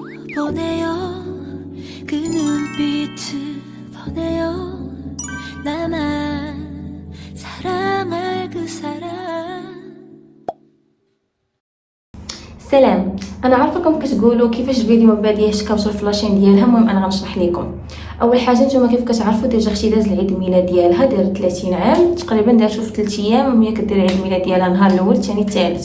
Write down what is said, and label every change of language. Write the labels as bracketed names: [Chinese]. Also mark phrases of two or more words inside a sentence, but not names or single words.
[Korean] 보내요 그 눈빛을 보내요 나만 사랑할 그 사람. [Arabic] سلام. انا عارفاكم كتقولوا كيفاش الفيديو من بعد يشكاوش في لاشين ديالها. المهم انا غنشرح لكم. اول حاجه نتوما كيف كتعرفوا ديجا اختي داز العيد الميلاد ديالها داير 30 عام تقريبا، دارتو في 3 ايام وهي كدير العيد الميلاد ديالها نهار الاول الثاني الثالث.